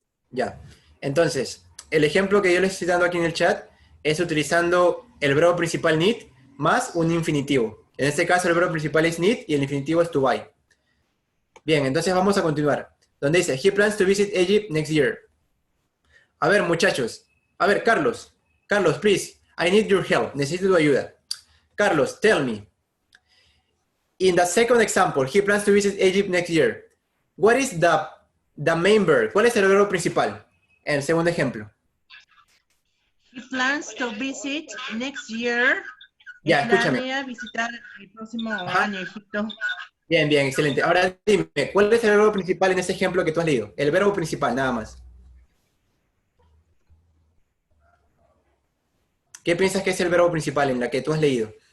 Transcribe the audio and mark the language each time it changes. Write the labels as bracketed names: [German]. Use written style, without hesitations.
[Spanish] Ya. Entonces, el ejemplo que yo les estoy dando aquí en el chat es utilizando el verbo principal need más un infinitivo. En este caso, el verbo principal es need y el infinitivo es to buy. Bien, entonces vamos a continuar. Donde dice, [English] he plans to visit Egypt next year. [Spanish] A ver, muchachos. A ver, Carlos. Carlos, [English] please. I need your help. [Spanish] Necesito tu ayuda. Carlos, [English] tell me. In the second example, he plans to visit Egypt next year. What is the main verb? [Spanish] ¿Cuál es el verbo principal? En el segundo ejemplo. [English] He plans to visit next year. [Spanish] Ya, escúchame. Planea visitar el próximo Ajá. año Egipto. Bien, bien, excelente. Ahora dime, ¿cuál es el verbo principal en ese ejemplo que tú has leído? El verbo principal, nada más. ¿Qué piensas que es el verbo principal en la que tú has leído?